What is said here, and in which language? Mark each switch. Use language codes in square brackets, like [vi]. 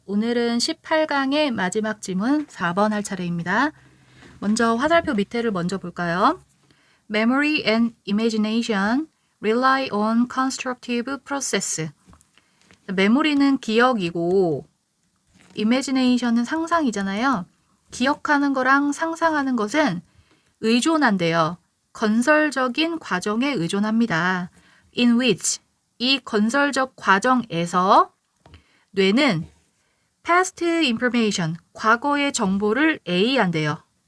[ko] 오늘은 18강의 마지막 지문 4번 할 차례입니다. 먼저 화살표 밑에를 먼저 볼까요? [en] Memory and imagination rely on constructive process. [ko] 메모리는 기억이고 imagination은 상상이잖아요. 기억하는 거랑 상상하는 것은 의존한대요. 건설적인 과정에 의존합니다. [en] In which [ko] 이 건설적 과정에서 뇌는 [en] past information, [ko] 과거의 정보를 A한대요.